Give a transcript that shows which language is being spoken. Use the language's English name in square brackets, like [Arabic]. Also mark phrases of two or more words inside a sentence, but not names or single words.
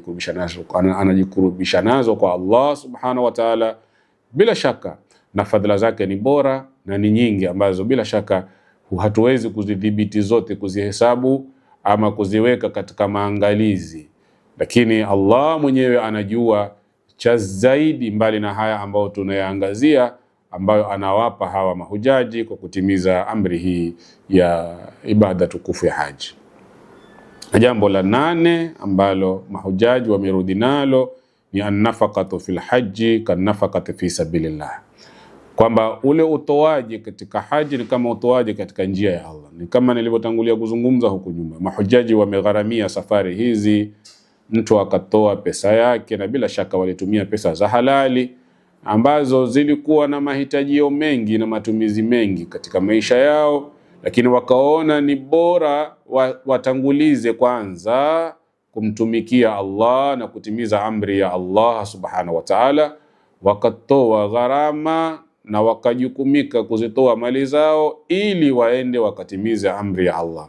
[Swahili] anajikurubisha nazo kwa Allah [Arabic] سبحانه وتعالى, [Swahili] bila shaka na fadhila zake ni bora na ni nyingi, ambazo bila shaka hatuwezi kuzidhibiti zote, kuzihesabu ama kuziweka katika maangalizi, lakini Allah mwenyewe anajua cha zaidi mbali na haya ambao tunayaangazia. ambayo anawapa hawa mahujaji kwa kutimiza amri hii ya ibada tukufu ya haji. Jambo la 8 ambalo mahujaji wamerudi nalo ni [Arabic] النفقة في الحج كالنفقة في سبيل الله, [Swahili] kwamba ule utoaji katika haji ni kama utoaji katika njia ya Allah. Ni kama nilivyotangulia kuzungumza huku nyuma, mahujaji wamegharamia safari hizi, mtu akatoa pesa yake, na bila shaka walitumia pesa za halali ambazo zilikuwa na mahitajio mengi na matumizi mengi katika maisha yao, lakini wakaona ni bora watangulize kwanza kumtumikia Allah na kutimiza amri ya Allah [Arabic] سبحانه وتعالى, [Swahili] wakatoa gharama na wakajukumika kuzitoa mali zao ili waende wakatimize amri ya Allah.